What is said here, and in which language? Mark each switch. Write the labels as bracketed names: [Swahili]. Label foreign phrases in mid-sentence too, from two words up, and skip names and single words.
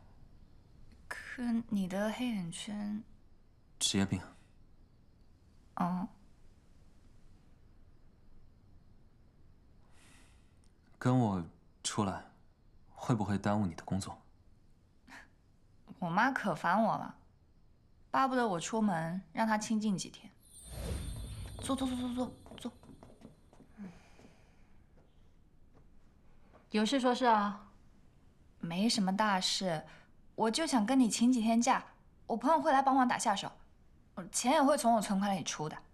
[Chinese] 可你的黑眼圈…… 职业病。哦。跟我出来，会不会耽误你的工作？我媽可煩我了，巴不得我出門，讓她清靜幾天。坐。有事說事啊。沒什麼大事，我就想跟你請幾天假，我朋友會來幫忙打下手，錢也會從我存款裡出的。